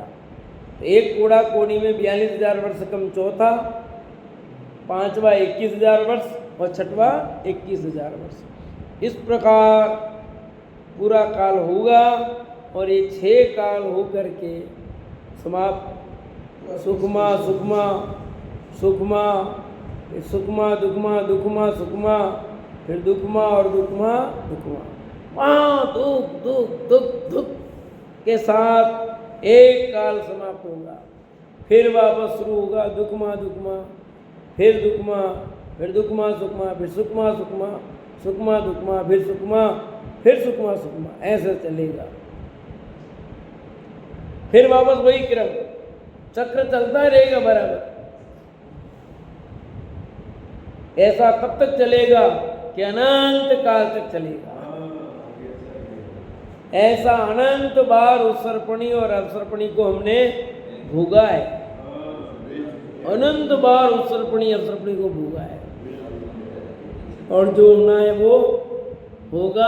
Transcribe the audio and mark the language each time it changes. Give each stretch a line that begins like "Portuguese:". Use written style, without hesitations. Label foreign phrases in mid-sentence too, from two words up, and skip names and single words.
Hindi: तो 1 कोड़ा कोड़ी में 42,000 वर्ष कम चौथा, 5वां 21,000 वर्ष और 6वां 21,000 वर्ष। इस प्रकार पूरा काल होगा और ये 6 काल हो करके समाप्त। सुखमा सुखमा सुखमा, सुखमा दुखमा, दुखमा सुखमा, फिर दुखमा और दुखमा दुखमा, वहाँ दुख दुख दुख दुख के साथ एक काल समाप्त होगा। फिर वापस शुरू होगा दुखमा दुखमा, फिर दुखमा, फिर दुखमा सुखमा, फिर सुखमा सुखमा, सुखमा दुखमा, फिर सुखमा, फिर सुखमा सुखमा, ऐसे चलेगा। फिर वापस वही क्रम, चक्र चलता रहेगा बराबर। ऐसा तब तक चलेगा कि अनंत काल तक चलेगा। ऐसा अनंत बार उत्सर्पणी और अवसर्पणी को हमने भोगा है, अनंत बार उत्सर्पणी अवसर्पणी को भोगा है, और जो होना है वो होगा।